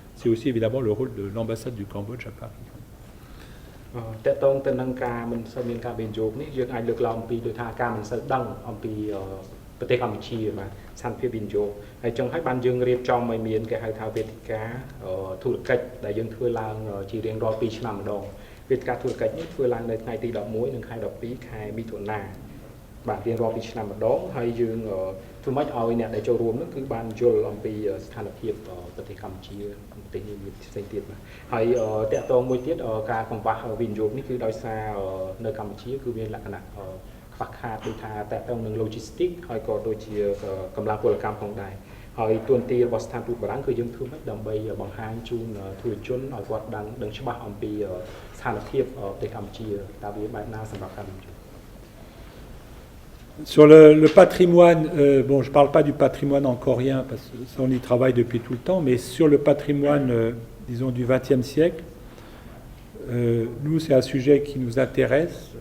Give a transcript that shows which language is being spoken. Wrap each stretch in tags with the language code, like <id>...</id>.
<fr>C'est aussi évidemment le rôle de l'ambassade du Cambodge à Paris.</fr> <km>តើតងទៅនឹងការមិនសូវមានការវិនិយោគនេះយើងអាចលើកឡើងអំពីដោយថាការមិនសូវដឹងអំពីប្រទេសកម្ពុជាបាទស្ថានភាពវិនិយោគហើយចង់ឲ្យបានយើងរៀបចំឲ្យមានគេហៅថាវេទិកាធុរកិច្ចដែលយើងធ្វើឡើងជារៀងរាល់2ឆ្នាំម្ដងវេទិកាធុរកិច្ចនេះធ្វើឡើងនៅថ្ងៃទី11និងថ្ងៃ12ខែមិថុនា បាទរៀងរាល់2ឆ្នាំម្ដងហើយយើងធ្វើម៉េចឲ្យអ្នកដែលចូលរួមនោះគឺបានយល់អំពីស្ថានភាពប្រទេសកម្ពុជាប្រទេសនេះមានផ្សេងទៀតបាទហើយតកតងមួយទៀតការកង្វះវិនិយោគនេះគឺដោយសារនៅកម្ពុជាគឺមានលក្ខណៈខ្វះខាតដូចថាតកតងនឹង logistics ហើយក៏ដូចជាកម្លាំងពលកម្មផងដែរហើយទួនាទីរបស់ស្ថានទូតបារាំងគឺយើងធ្វើម៉េចដើម្បីបង្ហាញជូនធុរជនឲ្យគាត់ដឹងច្បាស់អំពីស្ថានភាពប្រទេសកម្ពុជាតើវាបែបណាសម្រាប់ការវិនិយោគ</km> <fr>Sur le patrimoine, bon, je ne parle pas du patrimoine angkorien, parce que ça, on y travaille depuis tout le temps, mais sur le patrimoine, disons, du XXe siècle, nous, c'est un sujet qui nous intéresse.</fr>